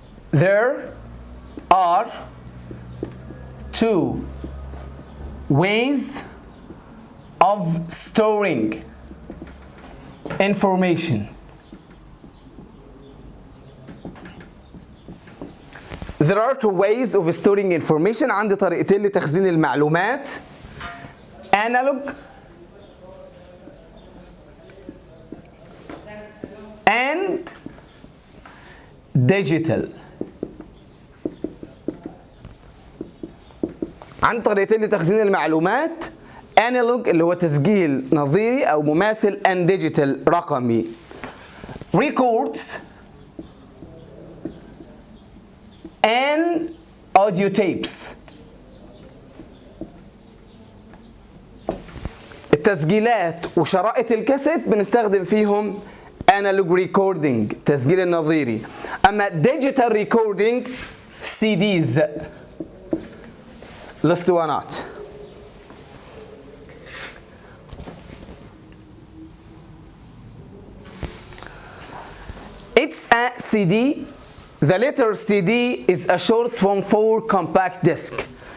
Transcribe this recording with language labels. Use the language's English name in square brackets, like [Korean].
[English] There are two ways of storing information. There are two ways of storing information. [Arabic] عندي طريقتين لتخزين المعلومات. [English] Analog and digital. [Arabic] عندي طريقتين لتخزين المعلومات. Analog اللي هو تسجيل نظيري أو مماثل and digital رقمي. [English] Records and audio tapes. [Arabic] التسجيلات وشرائط الكاسيت بنستخدم فيهم analog recording تسجيل النظيري. أما digital recording CDs الاسطوانات. [English] It's a CD. The letter CD is a short form for compact disc.